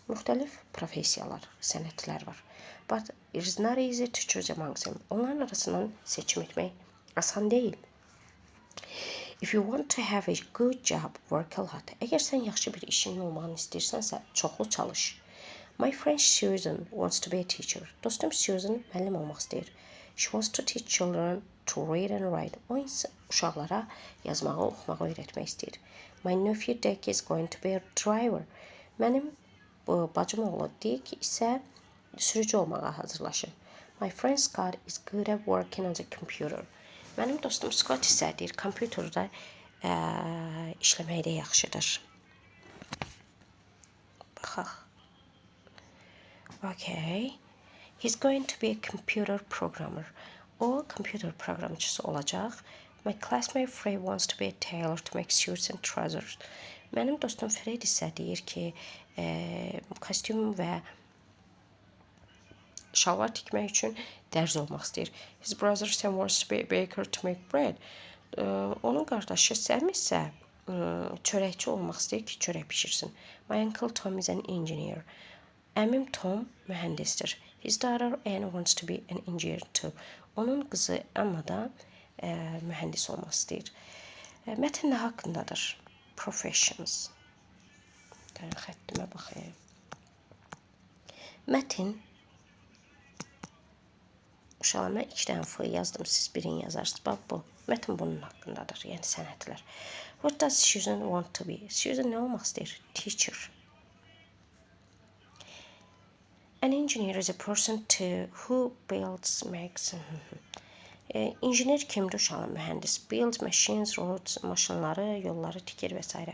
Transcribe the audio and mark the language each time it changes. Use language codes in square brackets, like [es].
[az] Müxtəlif professiyalar, sənətlər var. [en] But it is not easy to choose among them. [az] Onların arasından seçim etmək asan deyil. [en] If you want to have a good job, work a lot. [az] Əgər sən yaxşı bir işin olmağını istəyirsənsə, çoxlu çalış. [en] My friend Susan wants to be a teacher. [az] Dostum Susan müəllim olmaq istəyir. [en] She wants to teach children to read and write. [az] O uşaqlara yazmağı, oxumağı öyrətmək istəyir. [en] My nephew Dick is going to be a driver. [az] Mənim bacım oğlu Dick isə sürücü olmağa hazırlaşır. [en] My friend Scott is good at working on the computer. [az] Mənim dostum Scott isə deyir, kompüterdə işləməkdə yaxşıdır. Baxaq. Okay. [en] He's going to be a computer programmer. [az] O kompüter proqramçısı olacaq. [en] My classmate Fred wants to be a tailor to make suits and trousers. [az] Mənim dostum Fred isə deyir ki, kostyum və şalvar tikmək üçün dərzi olmaq istəyir. [en] His brother Sam wants to be a baker to make bread. [az] Onun qardaşı Sam isə çörəkçi olmaq istəyir ki, çörək bişirsin. [en] My uncle Tom is an engineer. [az] Əmim Tom mühəndisdir. [en] His daughter Anne wants to be an engineer too. [az] Onun qızı Anna da mühəndis olmaq istəyir. Mətn nə haqqındadır? Professions. Xəttimə baxayım. Mətn uşaqlar, mən 2 dənə f yazdım, siz birini yazarsınız. Bax bu. Mətn bunun haqqındadır, yəni sənədlər. [en] What does Susan want to be? [az] Susan nə olmaq istəyir? [en] Teacher. An engineer is a person who builds, makes. [az] İnjiner kimdir uşaqlar? Mühəndis. [en] Builds machines, roads, [az] maşınları, yolları tikir və s.